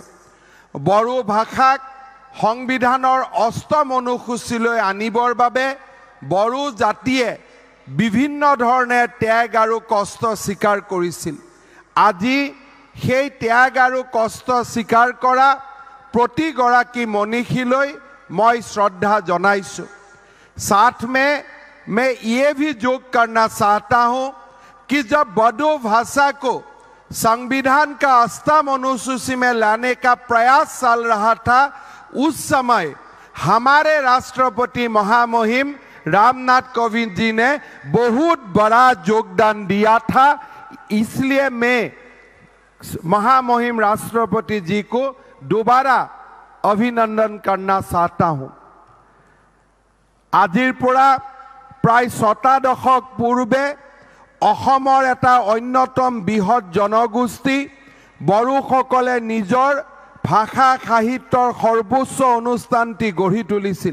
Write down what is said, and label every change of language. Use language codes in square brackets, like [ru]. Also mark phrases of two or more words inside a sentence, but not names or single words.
[as] বড়ো ভাষাক সংবিধানৰ 8ম অনুসূচীলৈ আনিবৰ বাবে বড়ো জাতিয়ে বিভিন্ন ধৰণে ত্যাগ আৰু কষ্ট স্বীকাৰ কৰিছিল। আজি সেই ত্যাগ আৰু কষ্ট স্বীকাৰ কৰা প্ৰতিগৰাকী মনীষীলৈ মই শ্ৰদ্ধা জনাইছো। [hi] साथ में मैं ये भी जोग करना चाहता हूं कि जब बोडो भाषा को संविधान का 8म अनुसूची में लाने का प्रयास चल रहा था, उस समय हमारे राष्ट्रपति महामहिम रामनाथ कोविंद जी ने बहुत बड़ा योगदान दिया था। इसलिए मैं महामहिम राष्ट्रपति जी को दोबारा अभिनंदन करना चाहता हूं। [as] आजिर পৰা प्राय 6 দশক পূৰ্বে অসমৰ এটা অন্যতম বৃহৎ জনগোষ্ঠী বড়োসকলে নিজৰ ভাষা সাহিত্যৰ সৰ্বোচ্চ অনুষ্ঠানটি গঢ়ি তুলিছিল।